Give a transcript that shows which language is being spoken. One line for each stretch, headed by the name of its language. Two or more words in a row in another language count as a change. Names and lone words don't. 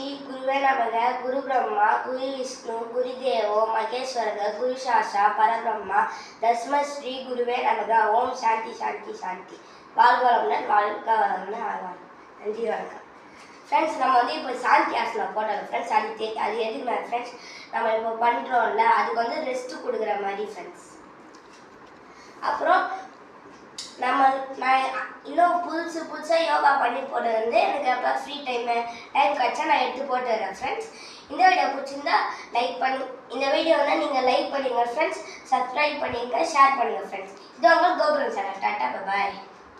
Sanskrit: गुरुवे नमः गुरु ब्रह्मा गुरु विष्णु गुरुदेवो महेश्वर गुरु साक्षात् परब्रह्मा तस्मै श्री गुरुवे नमः ओम शांति शांति शांति வாழ்க
Tamil: வளமுடன் ஆழ்வார் நன்றி வணக்கம் ஃப்ரெண்ட்ஸ் நம்ம வந்து இப்போ சாந்தி ஆசனம் போட்டோம் ஃப்ரெண்ட்ஸ் அது எதுக்கு ஃப்ரெண்ட்ஸ் நம்ம இப்போ பண்ணுறோம்ல அதுக்கு வந்து ரெஸ்ட் கொடுக்குற மாதிரி ஃப்ரெண்ட்ஸ் அப்புறம் நான் இன்னும் புதுசாக யோகா பண்ணி போட்டது வந்து எனக்கு அப்போ
English: free time
Tamil: கிடச்சா நான் எடுத்து போட்டுறேன் ஃப்ரெண்ட்ஸ் இந்த வீடியோ பிடிச்சிருந்தா இந்த வீடியோ வந்து நீங்கள் லைக் பண்ணுங்கள் ஃப்ரெண்ட்ஸ் சப்ஸ்கிரைப் பண்ணிடுங்க ஷேர் பண்ணுங்கள் ஃப்ரெண்ட்ஸ் இது உங்களுக்கு கோபுரம் சேனல்
English: tata bye